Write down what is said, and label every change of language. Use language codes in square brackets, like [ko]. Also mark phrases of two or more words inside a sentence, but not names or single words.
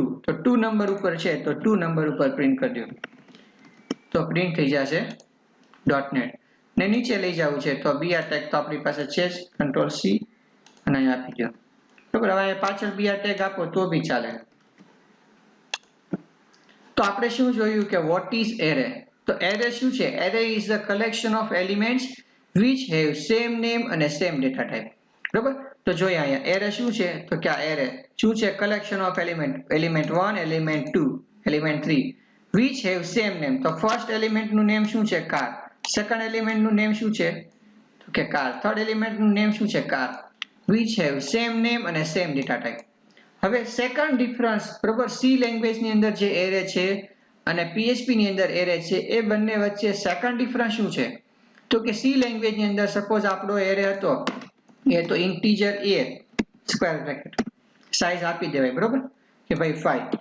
[gu] તો 2 નંબર ઉપર છે તો 2 નંબર ઉપર પ્રિન્ટ કરી દો તો પ્રિન્ટ થઈ જશે .NET. ને નીચે લઈ જવું છે તો [en] BR tag [gu] તો આપણી પાસે છે જ, [en] Ctrl C [gu] અને અહીં આપી દો. બરાબર, હવે પાછળ [en] BR tag [gu] આપો તો બી ચાલે. તો આપણે શું જોયું કે [en] what is array? [gu] તો array શું છે? [en] array is a collection of elements which have same name અને same data type. [gu] બરાબર, તો જોઈએ અહીંયા array શું છે? તો કે આ array શું છે? [en] collection of element 1, element 2, element 3 which have same name. [gu] તો [en] first element [gu] નું નેમ શું છે? car. [en] second element [gu] નું નેમ શું છે? તો કે car. [en] third element [gu] નું નેમ શું છે? car. [en] which have same name અને same data type. [gu] હવે [en] second difference, [gu] બરોબર, [en] C language [gu] ની અંદર જે એરે છે અને PHP ની અંદર એરે છે એ બંને વચ્ચે [en] second difference [gu] શું છે? તો કે [en] C language [gu] ની અંદર સપોઝ આપણો એરે હતો એ તો [en] integer a square bracket size [gu] આપી દેવાય, બરોબર, કે ભાઈ 5.